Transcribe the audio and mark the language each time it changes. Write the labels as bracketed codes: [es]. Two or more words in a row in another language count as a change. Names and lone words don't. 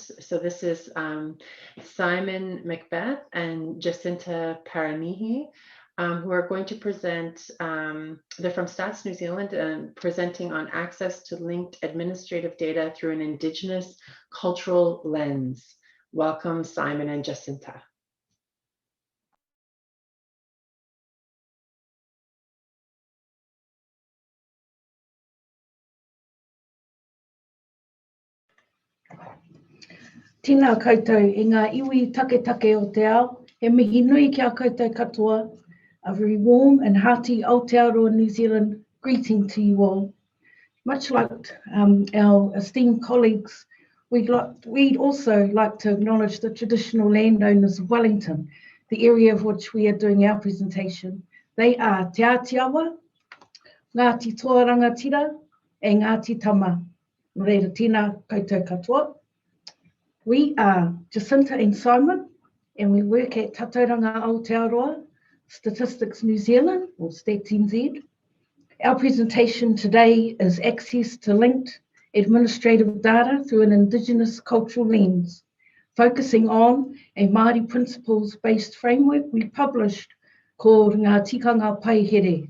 [en] So this is Simon McBeth and Jacinta Paranihi, who are going to present. They're from Stats New Zealand and presenting on access to linked administrative data through an Indigenous cultural lens. Welcome, Simon and Jacinta. [mi] Tina koutou I ngā iwi take o te ao, he mihi nui ki a koutou katoa. [en] A very warm and hearty Aotearoa New Zealand greeting to you all. Much like our esteemed colleagues, we'd also like to acknowledge the traditional landowners of Wellington, the area of which we are doing our presentation. They are Te Atiawa, Ngāti Toarangatira, and Ngāti Tama. [mi] Nō reira, tina koutou katoa. [en] We are Jacinta and Simon, and we work at Tatauranga Aotearoa, Statistics New Zealand, or Stats NZ. Our presentation today is access to linked administrative data through an Indigenous cultural lens, focusing on a Māori principles-based framework we published called Nga Tikanga Paihere.